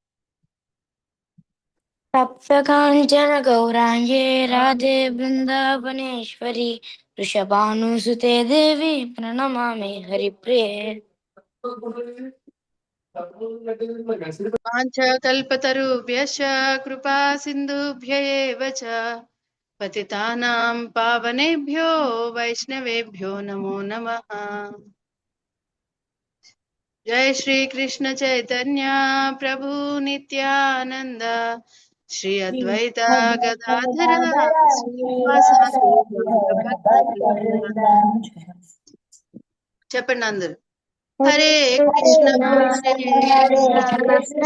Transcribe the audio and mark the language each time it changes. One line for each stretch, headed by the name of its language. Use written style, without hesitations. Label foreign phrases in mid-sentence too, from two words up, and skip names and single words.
Sanskrit: తప్తకాంచన గౌరాంగే రాధే బృందావనేశ్వరి వృషభానుసుతే దేవి ప్రణమామి హరిప్రియ. వాంఛకల్పతరుభ్యశ్చ కృపా సింధుభ్య ఏవ చ పతితానాం పావనేభ్యో వైష్ణవేభ్యో నమో నమః. జై శ్రీ కృష్ణ చైతన్య ప్రభు నిత్యానంద శ్రీ అద్వైత గదాధర శ్రీవాసాది గౌరభక్తవృంద.
Telugu: చెప్పండి అందరు. హరే కృష్ణ హరే కృష్ణ